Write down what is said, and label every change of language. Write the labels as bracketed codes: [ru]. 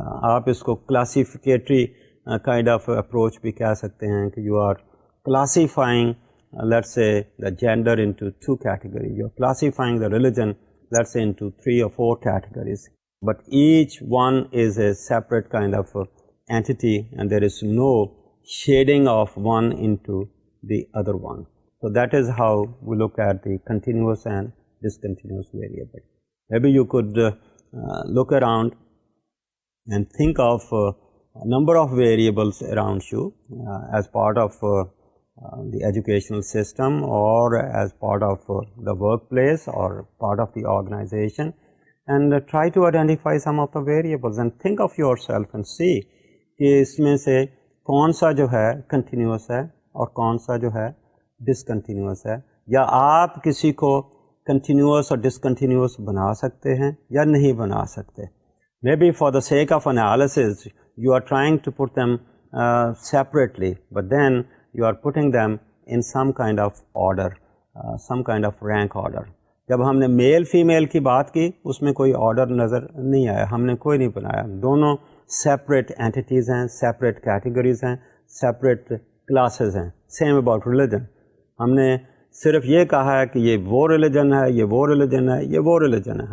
[ur] آپ اس کو کلاسیفیکیٹری kind of approach بھی کہہ سکتے ہیں کہ [en] You are classifying let's say the gender into 2 categories, you are classifying the religion let's say into 3 or 4 categories, but each one is a separate kind of entity and there is no shading of one into the other one. So that is how we look at the continuous and discontinuous variable. Maybe you could look around and think of number of variables around you as part of the educational system or as part of the workplace or part of the organization, and try to identify some of the variables and think of yourself and see [ur] کہ اس میں سے کون سا جو ہے continuous ہے اور کون سا جو ہے ڈسکنٹینیوس ہے، یا آپ کسی کو کنٹینیوس اور ڈسکنٹینیوس بنا سکتے ہیں یا نہیں بنا سکتے. [en] Maybe for the sake of analysis you are trying to put them separately, but then you are putting them in some kind of order, some kind of rank order. [ur] جب ہم نے میل فیمیل کی بات کی اس میں کوئی order نظر نہیں آیا، ہم نے کوئی نہیں بنایا. دونوں سیپریٹ اینٹیز ہیں، سیپریٹ کیٹیگریز ہیں، سیپریٹ کلاسز ہیں. سیم اباؤٹ ریلیجن، ہم نے صرف یہ کہا ہے کہ یہ وہ ریلیجن ہے، یہ وہ ریلیجن ہے، یہ وہ ریلیجن ہے.